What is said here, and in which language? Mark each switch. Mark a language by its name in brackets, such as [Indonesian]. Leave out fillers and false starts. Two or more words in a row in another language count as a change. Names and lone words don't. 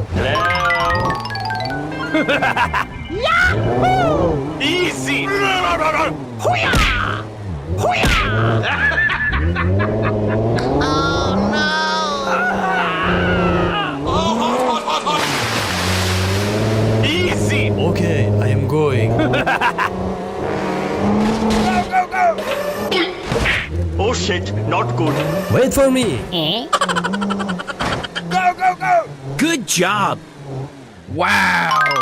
[English] Hello. Easy. Hoo-yah! Hoo-yah! Oh, hot, hot, hot, hot! Easy. Okay, I am going. Go, go, go! Oh shit, not good. Wait for me. Go, go, go! Good job. Wow.